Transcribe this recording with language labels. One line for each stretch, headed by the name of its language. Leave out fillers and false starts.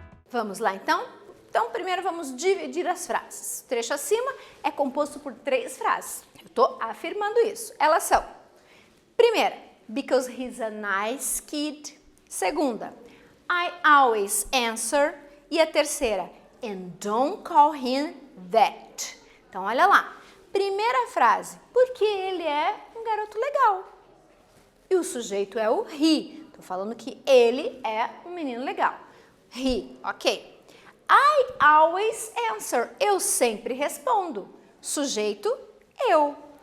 Portuguese: Vamos lá então? Então primeiro vamos dividir as frases. O trecho acima é composto por 3 frases. Eu estou afirmando isso. Elas são: primeira,
English: because he's a nice kid.
Portuguese: Segunda,
English: I always answer.
Portuguese: E a terceira,
English: and don't call him that.
Portuguese: Então olha lá. Primeira frase, porque ele é um garoto legal. E o sujeito é o he. Estou falando que ele é um menino legal.
English: He, ok. I always answer.
Portuguese: Eu sempre respondo. Sujeito, eu.